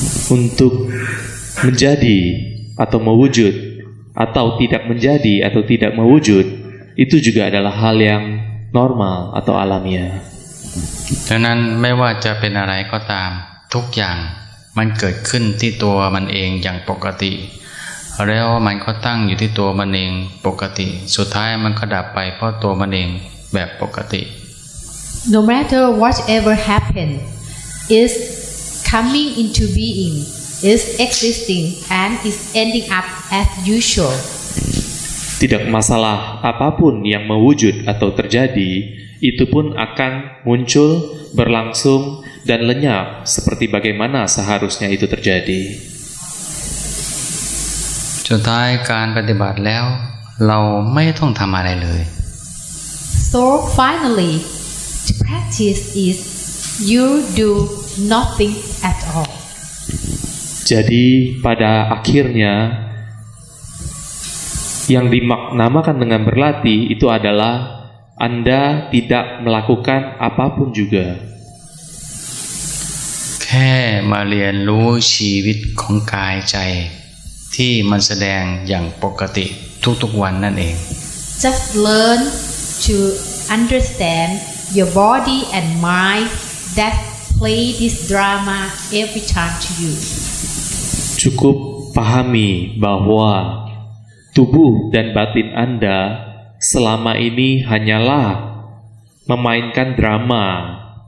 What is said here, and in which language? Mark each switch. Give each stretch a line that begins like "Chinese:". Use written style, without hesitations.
Indonesian: Untuk menjadi atau mewujud, atau tidak menjadi atau tidak mewujud, itu juga adalah hal yang normal atau alamiah.
Thai: ดังนั้นไม่ว่าจะเป็นอะไรก็ตามทุกอย่างมันเกิดขึ้นที่ตัวมันเองอย่างปกติแล้วมันก็ตั้งอยู่ที่ตัวมันเองปกติสุดท้ายมันก็ดับไปเพราะตัวมันเองแบบปกติ
English: No matter whatever happened, is coming into being, is existing, and is ending up as usual.
Indonesian: Tidak masalah apapun yang mewujud atau terjadi, itu pun akan muncul, berlangsung, dan lenyap seperti bagaimana seharusnya itu terjadi.
Thai: สุดท้ายการปฏิบัติแล้วเราไม่ต้องทำอะไรเลย
English: So finally, to practice is you do nothing at all.
Indonesian: Jadi pada akhirnya yang dimaknamakan dengan berlatih itu adalah Anda tidak melakukan apapun juga.
Thai: แค่มาเรียนรู้ชีวิตของกายใจที่มันแสดงอย่างปกติทุกๆวันนั่นเอง
English: Just learn to understand your body and mind that play this drama every time to you.
Indonesian: Cukup pahami bahwa tubuh dan batin Anda selama ini hanyalah memainkan drama.